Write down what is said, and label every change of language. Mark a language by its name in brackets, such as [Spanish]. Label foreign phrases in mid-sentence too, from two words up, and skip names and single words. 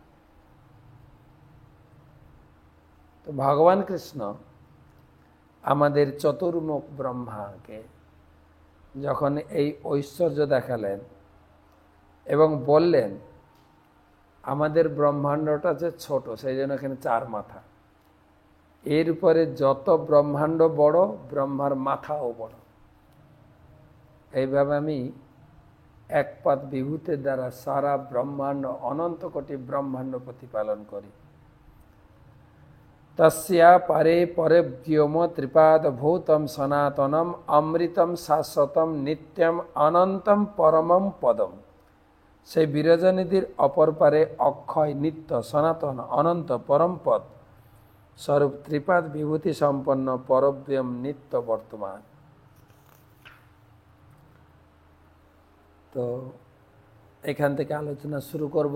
[Bangla] তো ভগবান কৃষ্ণ আমাদের চতুর্মুখ ব্রহ্মাকে যখন এই ঐশ্বর্য দেখালেন এবং বললেন আমাদের ব্রহ্মাণ্ডটা যে ছোট, সেই জন্য এখানে 4 মাথা, এরপরে যত ব্রহ্মাণ্ড বড়, ব্রহ্মার মাথাও বড়। এইভাবে আমি এক পাদ বিভূতির দ্বারা সারা ব্রহ্মাণ্ড, অনন্ত কোটি ব্রহ্মাণ্ড প্রতিপালন করি। [Sanskrit] তস্যা পরে পরে ব্যোম ত্রিপাদ ভূতম সনাতনম অমৃতম শাশ্বতম নিত্যম অনন্তম পরমম পদম। [Bangla] সেই বিরজনিধির অপর পারে অক্ষয়, নিত্য, সনাতন, অনন্ত, পরম পদ স্বরূপ ত্রিপাদ বিভূতি সম্পন্ন পরব্যোম নিত্য বর্তমান। তো এখান থেকে আলোচনা শুরু করব।